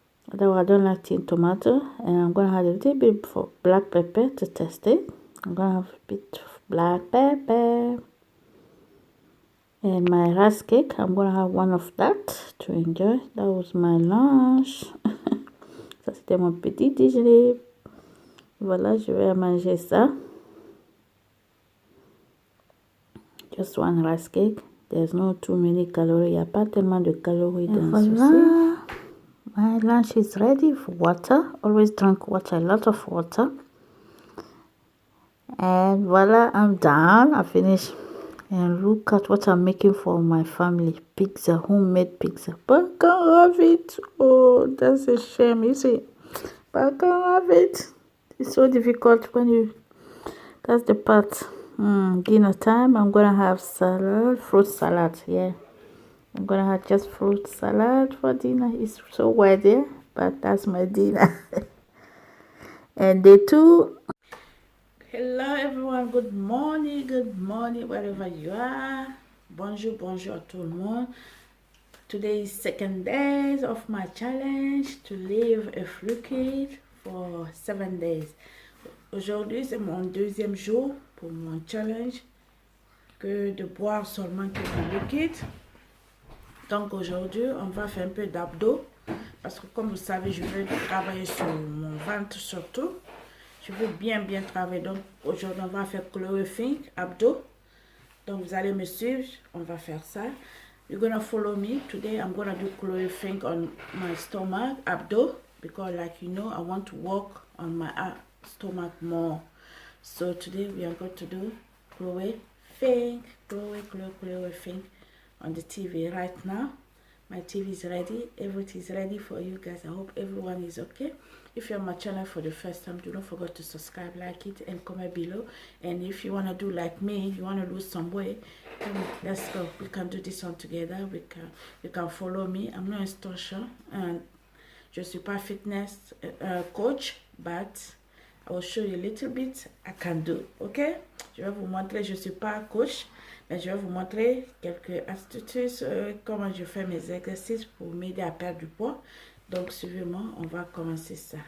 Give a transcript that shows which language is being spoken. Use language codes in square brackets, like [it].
[en] Although I don't like tin tomato, and I'm gonna add a little bit of black pepper to taste it. I'm gonna have a bit of black pepper. And my rice cake, I'm gonna have 1 of that to enjoy. That was my lunch. [fr] Ça c'était mon petit déjeuner. Voilà, je vais manger ça. [en] Just 1 rice cake. There's no too many calories. [fr] Il n'y a pas tellement de calories dans ceci. [en] My lunch is ready for water. Always drink water, a lot of water. And voila, I'm done. I finished. And look at what I'm making for my family. Pizza, homemade pizza. But I can't have it. Oh, that's a shame, you see. But I can't have it. It's so difficult when you... That's the part. Dinner time, I'm going to have salad, fruit salad, yeah. I'm going to have just fruit salad for dinner. It's so wide there, but that's my dinner. And day 2... Hello everyone, good morning, wherever you are. [fr] Bonjour à tout le monde. [en] Today is 2nd day of my challenge to live a fluid for 7 days. [fr] Aujourd'hui, c'est mon 2e jour pour mon challenge que de boire seulement que du liquide. Donc aujourd'hui, on va faire un peu d'abdos parce que comme vous savez, je veux travailler sur mon ventre surtout. Je veux bien travailler. Donc aujourd'hui, on va faire Chloe Fink, abdos. Donc vous allez me suivre, on va faire ça. [en] You're gonna follow me. Today I'm gonna do Chloe Fink on my stomach, abdos, because like you know, I want to work on my stomach more. So today we are going to do Chloe Fink, Chloe Fink on the TV right now. My TV is ready. Everything is ready for you guys. I hope everyone is okay. If you're on my channel for the first time, do not forget to subscribe, like it, and comment below. And if you want to do like me, you want to lose some weight, let's go. We can do this one together. You can follow me. I'm not instructor and [fr] je suis pas fitness coach, [en] but I will show you a little bit I can do. [fr] Ok, je vais vous montrer, je ne suis pas coach, mais je vais vous montrer quelques astuces, comment je fais mes exercices pour m'aider à perdre du poids. Donc suivez-moi, on va commencer ça.